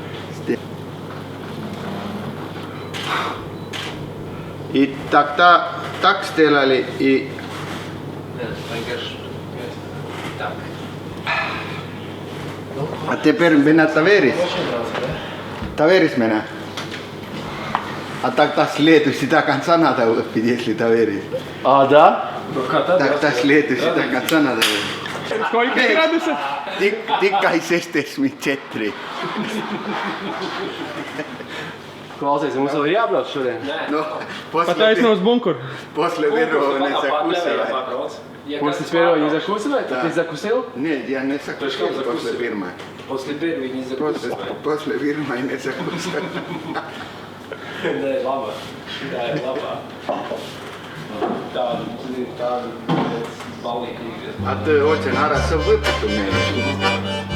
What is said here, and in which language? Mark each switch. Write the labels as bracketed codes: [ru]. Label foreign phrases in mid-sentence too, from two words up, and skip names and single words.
[ru] И тогда так сделали, и а теперь меня доверишь? Доверишь меня? А тогда следующий до конца надо выпить, если доверишь. А, да? Тогда следующий до конца надо выпить. Сколько градусов? [lv] Tikai 64. Klausies, mums vēl ir jābrauc šodien? No, Pataisno uz bunkuru. [ru] после первого не закусывай. После первого не закусывай? Ты закусил? Нет, я не закусил после первого. После первого не закусывай. После первого не закусил. [lv] Tā ir laba. Tā ir laba. Tāda balīga. [ru] А ты очень хорошо выпил, умеешь.